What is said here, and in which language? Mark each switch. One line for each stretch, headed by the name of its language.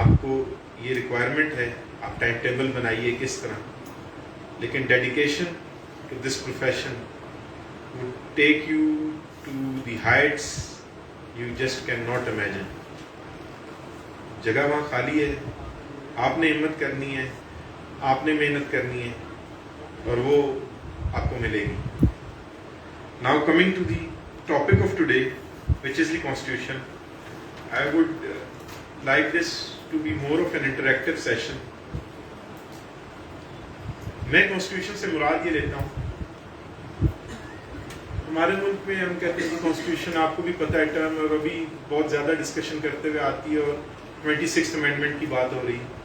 Urdu: آپ کو یہ ریکوائرمنٹ ہے, آپ ٹائم ٹیبل بنائیے کس طرح, لیکن
English: Dedication to this profession would take you to the heights you just cannot imagine.
Urdu: جگہ وہاں خالی ہے, آپ نے ہمت کرنی ہے, آپ نے محنت کرنی ہے, اور وہ آپ کو ملے گی.
English: Now coming to the topic of today, which is the Constitution, I would like this to be more of an interactive session.
Urdu: میں Constitution سے مراد یہ لیتا ہوں, ہمارے ملک میں ہم کہتے ہیں کہ کانسٹیٹیوشن, آپ کو بھی پتہ ہے ٹرم, اور ابھی بہت زیادہ ڈسکشن کرتے ہوئے آتی ہے اور 26th امینڈمنٹ کی بات ہو رہی.